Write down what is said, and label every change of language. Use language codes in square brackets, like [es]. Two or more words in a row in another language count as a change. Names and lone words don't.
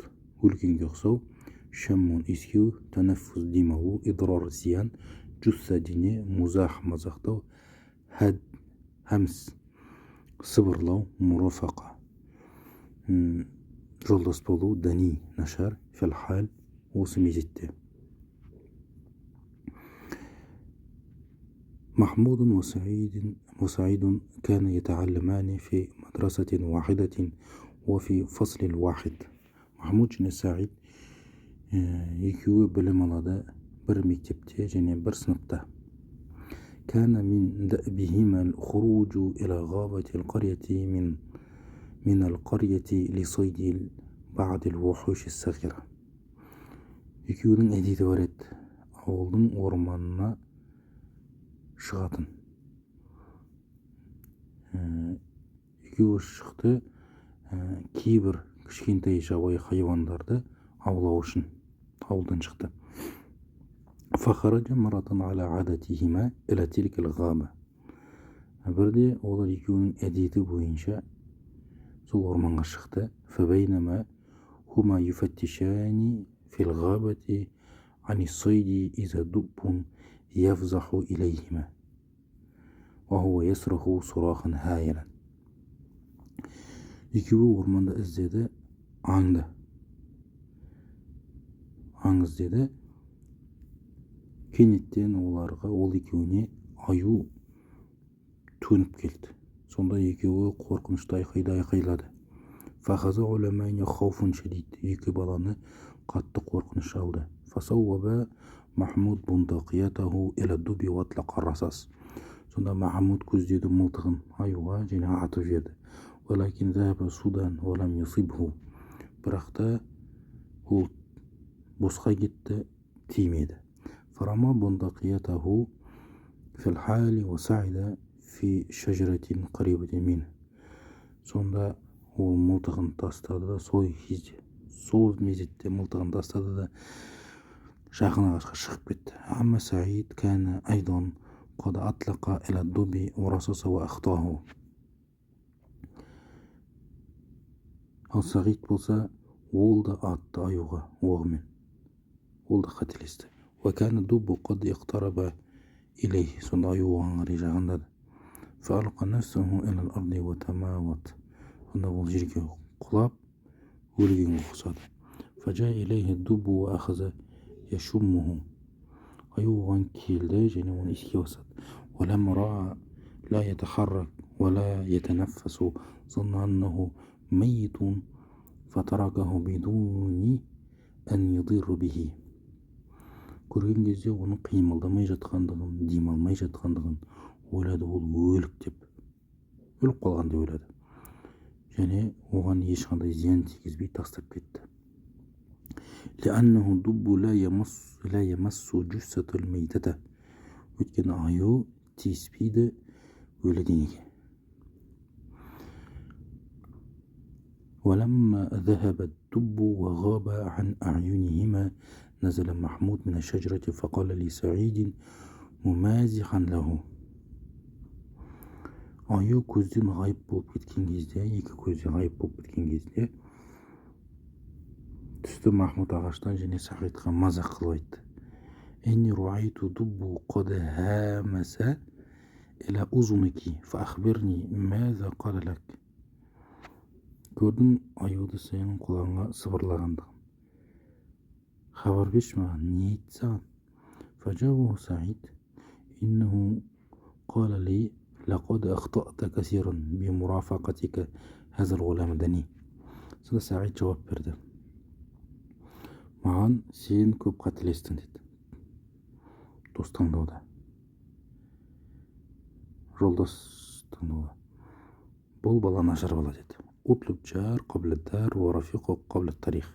[kk] Өлгенге ұқсау. Шаммун искеу. Танаффуз демалу. Идрар зиян. Джусса дене. Музах мазақтау. Хамс. Сыбырлау. Мурафақа. Жолдас болу. Дани. Нашар. Фалхал. Осы мезетте. [ar] محمود وسعيد كان يتعلمان في مدرسة واحدة وفي فصل واحد. [kk] محمود және Саид екеуі білім алады бір мектепте және бір сыныпта. [ar] كان من دأبهما الخروج إلى غابة القرية من القرية لصيد بعض الوحوش الصغيرة. [kk] екеуінің әдеті бар еді. Ауылдың орманына шығатын. Екеуі шықты кейбір кішкентай жабайы хайуандарды аулау үшін ауылдан шықты. [ar] فخرج مرة على عادتهما إلى تلك الغابة. [kk] Бірде олар екеуінің әдеті бойынша сол орманға шықты. [ar] فبينما هما يفتشان في الغابة عن الصيد إذا دب يفزح إليهما وهو يصرخ صراخا هائلا. [kk] Екеуі орманда іздеді, аңды. Аң іздеді. Кенеттен ол екеуіне аю төніп келді. Сонда екеуі қорқынышты айқайлады. [ar] فَخَذَ عُلَمَيْنِ خَوْفٌ شَدِيدٌ. [kk] Екі баланы қатты қорқыныш алды. [ar] فَصَوَّبَ محمود بندقيته إلى الدب وأطلق الرصاص. [kk] Сонда Махмуд көздеді мылтығын аюға және атып жіберді. [ar] ولكن ذهب سودا ولم يصبه. [kk] Бірақ та ол босқа кетті, тимеді. فرمى بندقيته في الحال وصعد في شجرة قريبة منه. Сонда ол мылтығын тастады да сол мезетте мылтығын тастады да жақын ағашқа шығып кетті. [ar] أما سعيد كان أيضا قد أطلق إلى الدب ورصص وأخطاه. [kk] Ал Сағид болса, ол да атты аюға оғымен. Ол да қателесті. [ar] وكان الدب قد اقترب إليه. [kk] Сонда аю оған қарай жақындады. [ar] فألقى نفسه إلى الأرض وتماوت. [kk] Сонда ол жерге құлап, өлгенге ұқсады. [ar] فجاء إليه الدب وأخذ يشمه. [kk] Аю оған келді және оны иіскей бастады. [ar] ولما رأى لا يتحرك ولا يتنفس ظن أنه ميت فتركه بدون أن يضر به. [kk] Көрген кезде оның қимылдамай жатқандығын, демалмай жатқандығын ойлады. Ол өлік деп, өліп қалған деп ойлады. Және оған ешқандай зиян тигізбей тастап кетті. [ar] لأنه الدب لا يمس جثة الميتة. [kk] өйткені аю тиіспейді өлі денеге. [ar] ولما ذهب الدب وغاب عن أعينهما نزل محمود من الشجرة فقال لسعيد ممازحا له. [kk] Аю көзден ғайып болып кеткен кезде, екі көзден ғайып болып кеткен кезде түсті Махмуд ағаштан және Сағидқа мазақ қылып айтты. [ar] إني رأيت دب قد هامس إلى أذنك فأخبرني ماذا قال لك. [kk] Көрдім аюды сенің құлағыңа сыбырлағандығын. Хабар берші маған, не айтты саған? [ar] فجاوبه سعيد إنه قال لي لقد أخطأت كثيرا بمرافقتك هذا الغلام دني. [kk] Сонда Сағид жауап берді. Маған сен көп қателестің деді. Достаңдауда. жолдастың бұл бала нашар бала деді. [ar] اطلب الجار قبل الدار والرفيق قبل الطريق.